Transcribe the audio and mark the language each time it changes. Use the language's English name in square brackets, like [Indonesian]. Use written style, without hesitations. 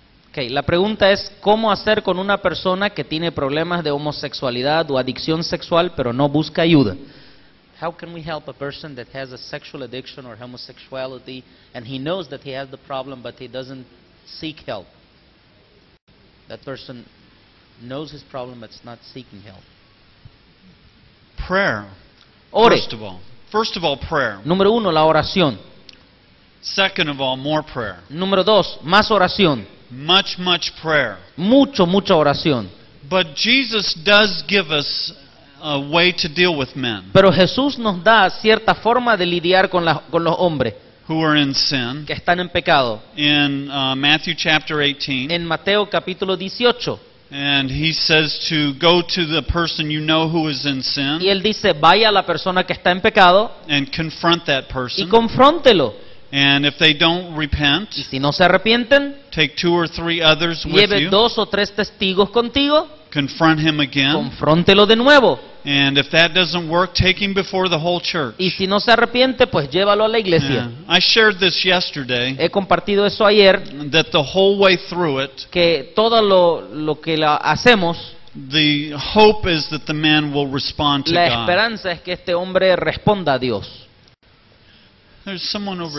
[Spanish] Okay, la pregunta es ¿cómo hacer con una persona que tiene problemas de homosexualidad o adicción sexual pero no busca ayuda? [English] How can we help a person that has a sexual addiction or homosexuality and he knows that he has the problem but he doesn't seek help? That person knows his problem but is not seeking help. Prayer. [Spanish] Ore. [English] First of all, prayer. [Spanish] Número 1, la oración. [English] Second of all, more prayer. [Spanish] Número 2, más oración. [English] Much prayer. [Spanish] Mucha oración. [English] But Jesus does give us a way to deal with men [Spanish] Pero Jesús nos da cierta forma de lidiar con los hombres [English] who are in sin. [Spanish] que están en pecado. [English] In Matthew chapter 18, [Spanish] En Mateo capítulo 18. [English] and he says to go to the person you know who is in sin [Spanish] Y él dice, vaya a la persona que está en pecado [English] and confront that [Spanish] y [English] person. [Spanish] confróntelo. [English] And if they don't repent, [Spanish] Y si no se arrepienten, [English] take 2 or 3 others with [Spanish] lleve [English] you, [Spanish] 2 o 3 testigos contigo, [English] confront him again. [Spanish] confróntelo de nuevo. [English] And if that doesn't work, take him before the whole church. [Spanish] Y si no se arrepiente, pues llévalo a la iglesia. [English] Yeah. I shared this yesterday, [Spanish] He compartido eso ayer, [English] that the whole way through it, [Spanish] que todo lo que hacemos, [English] the hope is that the man will respond to [Spanish] la [English] God. [Spanish] esperanza es que este hombre responda a Dios. [English] There's someone over